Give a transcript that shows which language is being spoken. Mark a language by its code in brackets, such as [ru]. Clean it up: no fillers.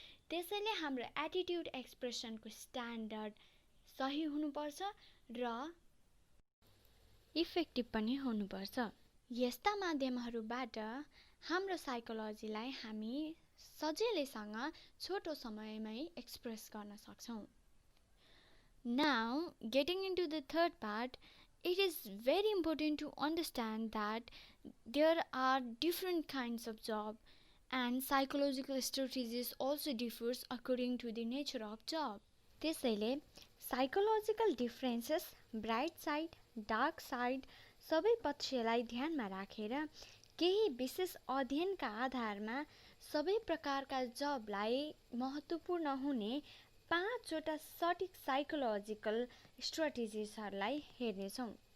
[ne] त्यसैले हाम्रो attitude एक्सप्रेसनको standard सही हुनुपर्छ र इफेक्टिभ पनि हुनुपर्छ। यस्ता माध्यमहरूबाट हाम्रो साइकोलोजीलाई हामी सजिलैसँग छोटो समयमै एक्सप्रेस गर्न सक्छौँ। [en] Now, getting into the third part, it is very important to understand that there are different kinds of job and psychological strategies also differs according to the nature of job. [ne] त्यसैले psychological differences, bright side, dark side सबै पक्षलाई ध्यानमा राखेर केही विशेष अध्ययनका आधारमा सबै प्रकारका जबलाई महत्त्वपूर्ण हुने 5वटा सटिक साइकोलोजिकल स्ट्राटेजिजहरूलाई हेर्नेछौँ।